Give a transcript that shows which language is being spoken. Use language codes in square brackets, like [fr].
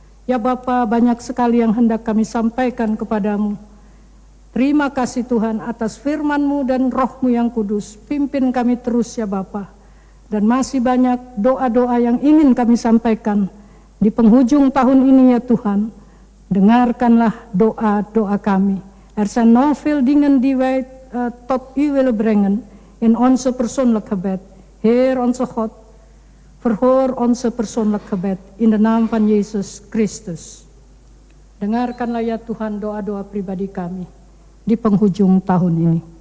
[id] Ya Bapa, banyak sekali yang hendak kami sampaikan kepadamu. Terima kasih Tuhan atas firman-Mu dan Roh-Mu yang kudus. Pimpin kami terus ya Bapa. Dan masih banyak doa-doa yang ingin kami sampaikan di penghujung tahun ini ya Tuhan. Dengarkanlah doa-doa kami. [nl] Er zijn nog veel dingen die wij tot U willen brengen in onze persoonlijk gebed. Heer onze God, verhoor onze persoonlijk gebed in de naam van Yesus Kristus. [id] Dengarkanlah ya Tuhan doa-doa pribadi kami di penghujung tahun ini.